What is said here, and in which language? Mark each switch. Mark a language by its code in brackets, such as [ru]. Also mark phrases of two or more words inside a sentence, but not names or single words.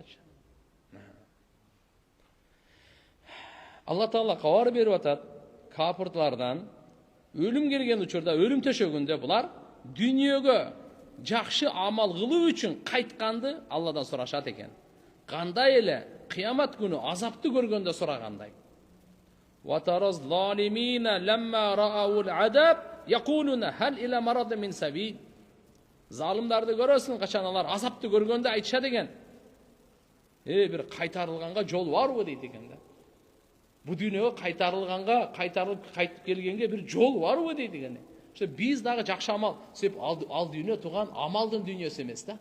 [ky] Алла Таала кабар берип атат, капыртлардан өлүм келген учурда, өлүм төшөгүндө булар дүйнөгө жакшы амал кылуу үчүн кайтканды Алладан сурашат экен. Кандай эле кыямат күнү азапты көргөндө сурагандай. [ar] وَتَرَى الظَّالِمِينَ لَمَّا رَأَوُا الْعَذَابَ يَقُولُونَ هَلْ إِلَى مَرَضٍ مِنْ سَبِيلٍ. [ky] Залымдарды көрөсүң, качан алар азапты көргөндө айтышат экен. Бир кайтарылганга жол барбы дейт экен да. Бу дүйнөгө кайтарылганга, кайтып келгенге бир жол барбы дейт экен. Ошо биз дагы жакшы амал, себеп ал дүйнө туган амалдын дүйнөсү эмес да.